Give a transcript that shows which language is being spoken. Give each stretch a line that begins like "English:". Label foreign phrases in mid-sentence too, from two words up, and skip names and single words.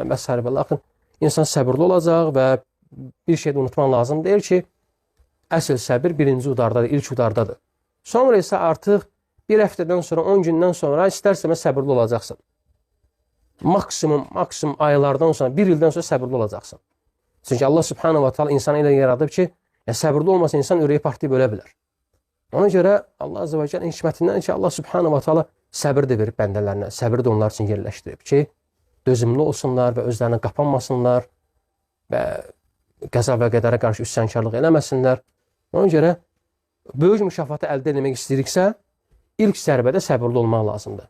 Azerbaijani: və lakin insan səbirli olacaq və bir şey də unutmaq lazım deyil ki, əsl səbir birinci udardadır, ilk udardadır. Sonra isə artıq bir həftədən sonra, 10 gündən sonra istərsəmə səbirli olacaqsın. Maksimum aylardan sonra, bir ildən sonra səbirli olacaqsın. Çünki
Arabic: الله سبحانه وتعالى
Azerbaijani: insanı elə yaradıb ki, səbirli olmasa insan ürəyi partlayıb ölə bilər. Ona görə
Arabic: الله عز وجل
Azerbaijani: hikmətindən ki,
Arabic: الله سبحانه وتعالى
Azerbaijani: səbir də verib bəndələrinə, səbir də onlar üçün yerləşdirib ki, dözümlü olsunlar və özlərinə qapanmasınlar və qəza və qədərə qarşı üsyankarlıq eləməsinlər. Ona görə böyük mükafatı əldə etmək istəyiriksə, ilk zərbədə səbirli olmaq lazımdır.